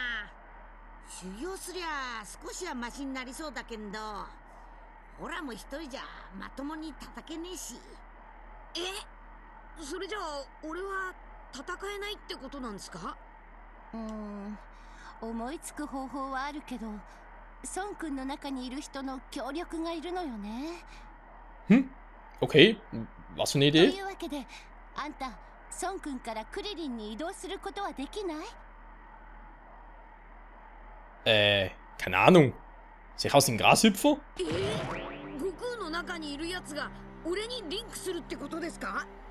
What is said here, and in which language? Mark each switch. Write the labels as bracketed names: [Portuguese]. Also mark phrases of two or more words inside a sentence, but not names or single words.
[Japanese] 修行すりゃ少しはマシになりそうだけど、ほらもう一人じゃまともに叩けねえし。それじゃあ俺は戦えないってことなんですか？思いつく方法はあるけど、孫君の中にいる人の協力がいるのよね。 [German] Okay, was für eine [Japanese] と [German] Idee? [Japanese] いうわけで、あんた孫君からクリリンに移動することはできない？ [German] Keine Ahnung. Sich aus dem Grashüpfer? [Japanese] 悟空の中にいるやつが俺にリンクするってことですか？